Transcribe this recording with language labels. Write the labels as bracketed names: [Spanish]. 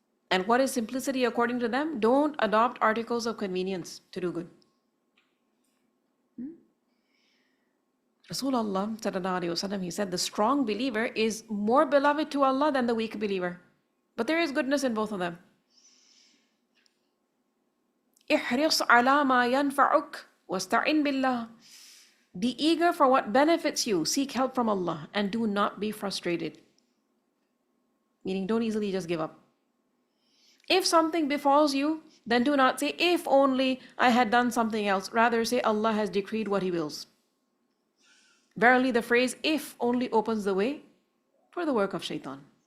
[English] And what is simplicity according to them? Don't adopt articles of convenience to do good. Rasulullah sallallahu alaihi wasallam, he said, the strong believer is more beloved to Allah than the weak believer. But there is goodness in both of them. [Arabic] احرص على ما ينفعك واستعن بالله. [English] Be eager for what benefits you. Seek help from Allah and do not be frustrated. Meaning, don't easily just give up. If something befalls you, then do not say, if only I had done something else. Rather say, Allah has decreed what He wills. Verily, the phrase if only opens the way for the work of shaitan.